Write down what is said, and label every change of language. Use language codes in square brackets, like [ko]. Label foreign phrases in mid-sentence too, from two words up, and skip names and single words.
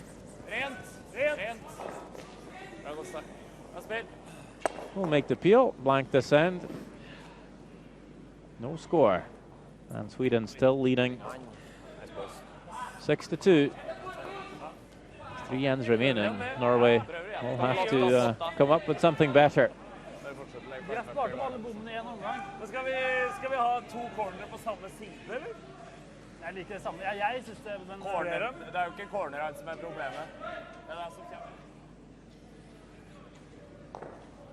[en] We'll make the peel, blank this end. No score. And Sweden still leading 6-2. 3 ends remaining. Norway will have to come up with something better. [no] Men skal vi ha 2 cornere på samme side, eller? Jeg liker det samme. Jeg synes det... Corneren? Det er jo ikke corneren som er problemet. Det er det som kommer.